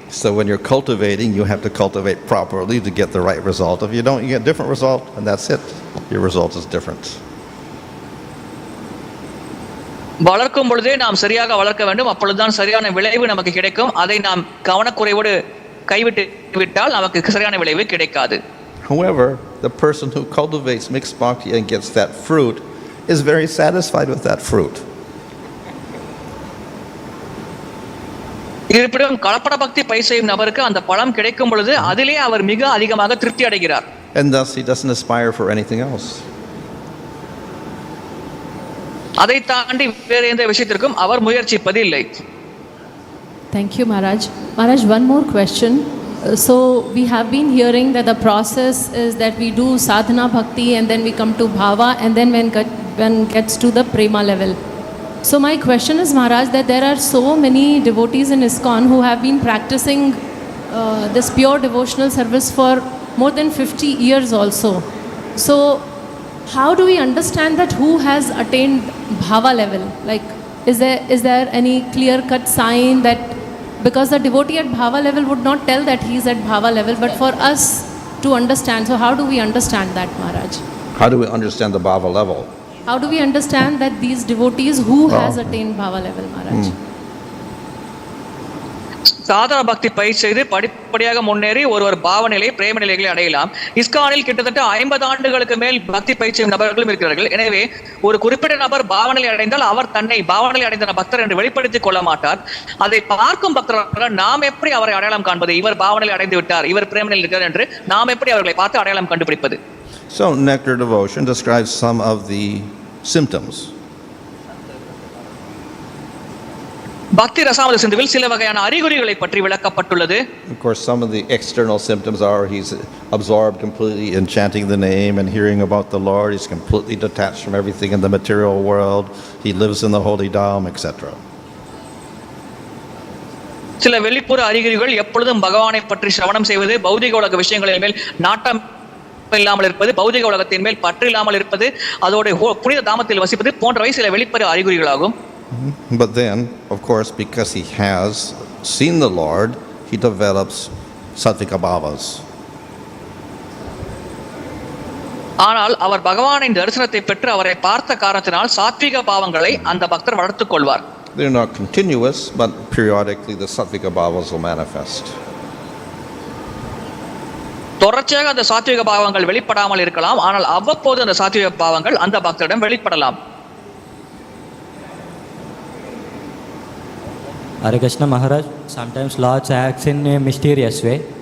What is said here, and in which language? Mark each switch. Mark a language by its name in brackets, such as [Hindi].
[English] So when you're cultivating, you have to cultivate properly to get the right result. If you don't, you get a different result, and that's it. Your result is different. [Tamil] வளர்க்கும் பொழுதே நாம் சரியாக வளர்க்க வேண்டும், அப்பொழுதுதான் சரியான விளைவு நமக்கு கிடைக்கும். அதை நாம் கவனக்குறைவோடு கைவிட்டு விட்டால் நமக்கு சரியான விளைவு கிடைக்காது. [English] However, the person who cultivates mixed bhakti and gets that fruit is very satisfied with that fruit. [Tamil] இருப்பினும் கலப்பட பக்தி பயிர் செய்யும் நபருக்கு அந்த பழம் கிடைக்கும் பொழுது அதிலே அவர் மிக அதிகமாக திருப்தி அடைகிறார். [English] And thus he doesn't aspire for anything else. [Tamil] அதை தாண்டி வேறு எந்த விஷயத்திற்கும் அவர் முயற்சிப்பது இல்லை. [English] Thank you, Maharaj. Maharaj, one more question. So we have been hearing that the process is that we do sadhana bhakti and then we come to bhava and then when gets to the prema level. So my question is, Maharaj, that there are so many devotees in ISKCON who have been practicing this pure devotional service for more than 50 years also. So how do we understand that who has attained bhava level? Like, is there any clear-cut sign that, because the devotee at bhava level would not tell that he is at bhava level, but for us to understand, so how do we understand that, Maharaj? How do we understand the bhava level? How do we understand that these devotees who has attained bhava level, Maharaj? [Tamil] சாதன பக்தி பயிர் செய்து படிப்படியாக முன்னேறி ஒருவர் பாவநிலை பிரேம நிலைகளை அடையலாம். இஸ்கானில் கிட்டத்தட்ட 50 ஆண்டுகளுக்கு மேல் பக்தி பயிர் செய்யும் நபர்களும் இருக்கிறார்கள். எனவே ஒரு குறிப்பிட்ட நபர் பாவநிலை அடைந்தால் அவர் தன்னை பாவநிலை அடைந்த பக்தர் என்று வெளிப்படுத்திக் கொள்ள மாட்டார். அதை பார்க்கும் பக்தர்கள் நாம் எப்படி அவரை அடையாளம் காண்பது? இவர் பாவநிலை அடைந்து விட்டார், இவர் பிரேம நிலையில் இருக்கிறார் என்று நாம் எப்படி அவர்களை பார்த்து அடையாளம் கண்டுபிடிப்பது? [English] So nectar devotion describes some of the symptoms. [Tamil] பக்தி ரசாமத சிந்துவில் சில வகையான அறிகுறிகளை பற்றி விளக்கப்பட்டுள்ளது. [English] Of course, some of the external symptoms are he's absorbed completely in chanting the name and hearing about the Lord. He's completely detached from everything in the material world. He lives in the holy dham, etc. [Tamil] சில வெளிப்புற அறிகுறிகள் எப்பொழுதும் பகவானை பற்றி சிரவணம் செய்வது, பௌதிக உலக விஷயங்களின் மேல் நாட்டம் இல்லாமல் இருப்பது, பௌதிக உலகத்தின் மேல் பற்று இல்லாமல் இருப்பது, அதோட புனித தாமத்தில் வசிப்பது போன்றவை சில வெளிப்புற அறிகுறிகளாகும். [English] But then, of course, because he has seen the Lord, he develops sattvika bhavas. [Tamil] ஆனால் அவர் பகவானின் தரிசனத்தை பெற்று அவரை பார்த்த காரணத்தினால் சாத்விக பாவங்களை அந்த பக்தர் வளர்த்துக் கொள்வார். [English] They're not continuous, but periodically the sattvika bhavas will manifest. [Tamil] தொடர்ச்சியாக அந்த சாத்விக பாவங்கள் வெளிப்படாமல் இருக்கலாம், ஆனால் அவ்வப்போது அந்த சாத்விக பாவங்கள் அந்த பக்தரிடம் வெளிப்படலாம். [English] Hare Krishna Maharaj, sometimes Lord acts in a mysterious way.